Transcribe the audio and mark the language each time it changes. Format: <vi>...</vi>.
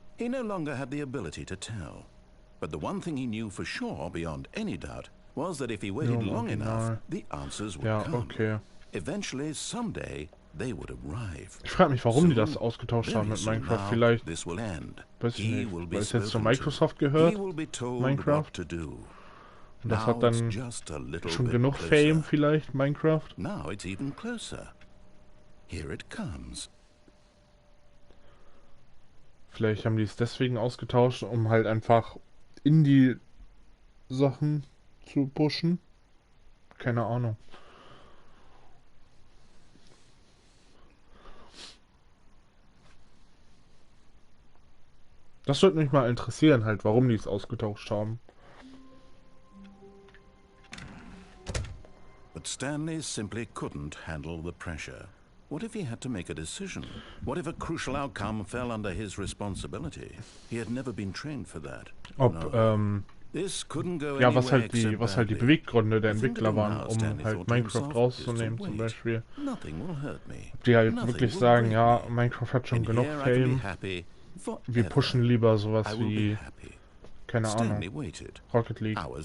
<en>He no longer had the ability to tell. But the one thing he knew for sure, beyond any doubt, was that if he waited long enough, the answers would come. Okay. Eventually, someday, they would arrive.</en> <de>Ich frage mich, warum die das ausgetauscht haben mit Minecraft. Vielleicht, weiß ich nicht, weil es jetzt zu Microsoft gehört, Minecraft. Und das hat dann schon genug Fame vielleicht, Minecraft.</de> <en>Now it's even closer. Here it comes.</en> <de>Vielleicht haben die es deswegen ausgetauscht, um halt einfach Indie-Sachen zu pushen. Keine Ahnung. Das würde mich mal interessieren, halt, warum die es ausgetauscht haben.</de> <en>But Stanley simply couldn't handle the pressure. What if he had to make a decision? What if a crucial outcome fell under his responsibility? He had never been trained for that.</en> <de>Was halt die Beweggründe der Entwickler waren, um halt Minecraft rauszunehmen zum Beispiel. Ob die halt wirklich sagen, ja, Minecraft hat schon genug Fame, wir pushen lieber sowas wie, keine Ahnung, Rocket League.</de>